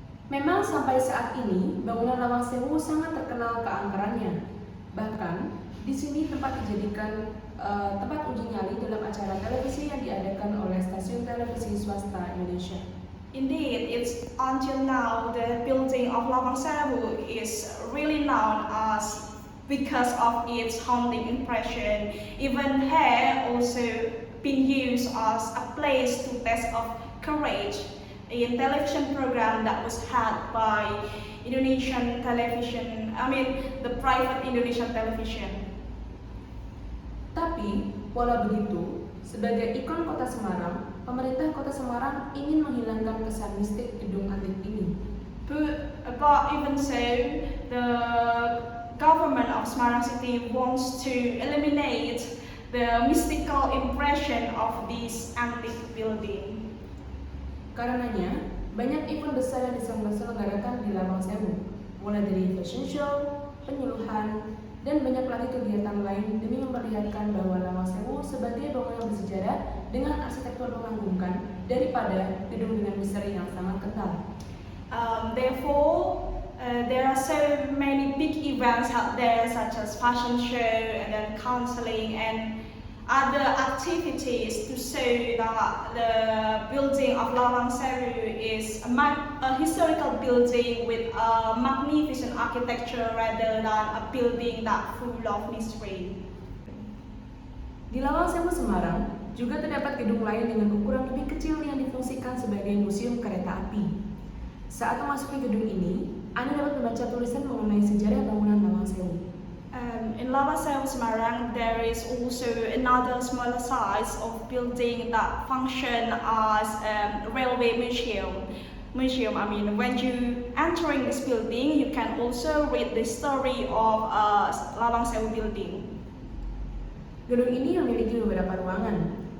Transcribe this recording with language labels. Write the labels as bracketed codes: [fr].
[id] Memang sampai saat ini, bangunan Lawang Sewu sangat terkenal keangkerannya. Bahkan, di sini tempat dijadikan tempat uji nyali dalam acara televisi yang diadakan oleh stasiun televisi swasta Indonesia. [en] Indeed, it's until now the building of Lawang Sewu is really known as because of its haunting impression. Even here also been used as a place to test of courage in television program that was had by Indonesian television. The private Indonesian television. [id] Tapi, walau begitu, sebagai ikon kota Semarang, pemerintah kota Semarang ingin menghilangkan kesan mistik gedung antik ini. [en] But even so, the government of Semarang City wants to eliminate the mystical impression of this antique building. [id] Karenanya, banyak event besar yang diselenggarakan di Lawang Sewu, mulai dari fashion show, penyuluhan, dan banyak lagi kegiatan lain demi memperlihatkan bahwa Lawang Sewu sebagai bangunan bersejarah dengan arsitektur mengagumkan daripada gedung dengan misteri yang sangat kental. [en] Therefore, there are so many big events out there such as fashion show and then counseling and other activities to show that the building of Lawang Sewu is a historical building with a magnificent architecture rather than a building that full of mystery. [id] Di Lawang Sewu Semarang juga terdapat gedung lain dengan ukuran lebih kecil yang difungsikan sebagai museum kereta api. Saat memasuki gedung ini, Anda dapat membaca tulisan mengenai sejarah bangunan Lawang Sewu. [en] In Lawang Sewu, Semarang, there is also another smaller size of building that function as a railway museum. I mean, when you entering this building, you can also read the story of Lawang Sewu building. [id] Gedung ini memiliki beberapa ruangan.